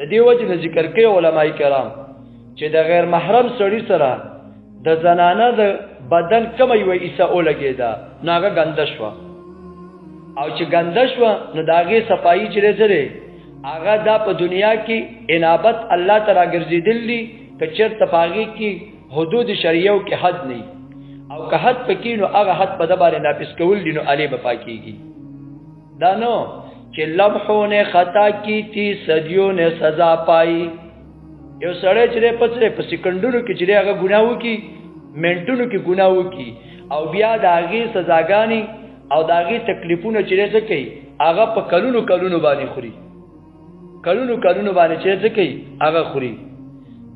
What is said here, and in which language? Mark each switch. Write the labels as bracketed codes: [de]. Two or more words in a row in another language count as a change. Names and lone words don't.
[ps] دې وجې نه ذکر کوي علمای کرام چې د غیر محرم سړي سره د زنانه د بدن کمه یوه حصه ولګېده نو هغه ګنده شوه او چې ګنده شوه نو د هغې صفایي چې دی څه دی هغه دا په دنیا کې انابت الله ته راګرځېدل دي که چېرته په هغې کې حدود شریعو کې حد نه او که حد پکې نو هغه حد په ده باندې نافذ کول دي نو هلې به پاکېږي دا نو چې [ur] لمحو نے خطا کی تھی صدیوں نے سزا پائی [ps] یو سړی چې دی په سکندونو کې چې دی هغه ګناه وکړي منټونو کې ګناه وکړي او بیا د هغې سزاګانې او د هغې تکلیفونه چې دی څه کوي هغه په کلونو کلونو باندې خوري کلونو کلونو باندې چې څه کوي هغه خوري د